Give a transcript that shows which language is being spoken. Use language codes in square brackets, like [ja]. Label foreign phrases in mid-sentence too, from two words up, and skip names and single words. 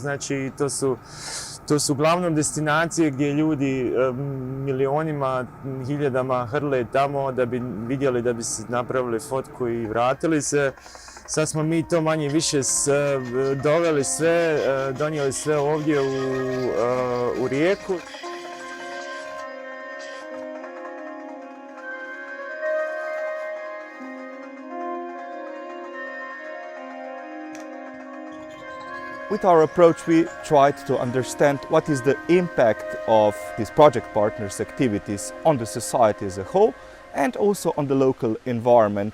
[hr] Znači to su uglavnom destinacije gdje ljudi milionima, hiljadama hrle tamo da bi vidjeli, da bi se napravili fotku i vratili se. Sad smo mi to manje više doveli sve, donijeli sve ovdje u Rijeku. [en] With our approach, we tried to understand what is the impact of these project partners' activities on the society as a whole and also on the local environment.